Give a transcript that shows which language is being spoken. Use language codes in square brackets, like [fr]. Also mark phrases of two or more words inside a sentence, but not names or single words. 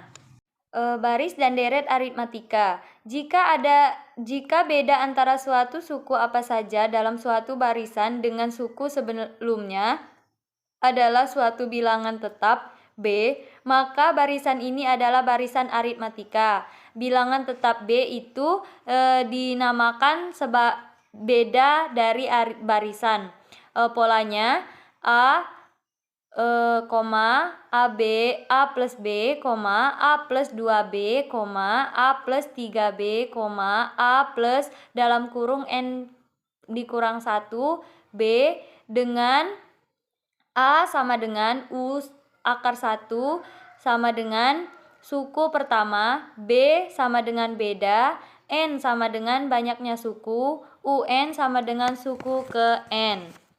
[id] Baris dan deret aritmatika. Jika beda antara suatu suku apa saja dalam suatu barisan dengan suku sebelumnya adalah suatu bilangan tetap B, maka barisan ini adalah barisan aritmatika. Bilangan tetap B itu dinamakan beda dari barisan. Polanya A, AB, A plus B, A plus 2B, A plus 3B, A plus dalam kurung N dikurang 1, B dengan A sama dengan U akar 1 sama dengan suku pertama, B sama dengan beda, N sama dengan banyaknya suku, UN sama dengan suku ke N.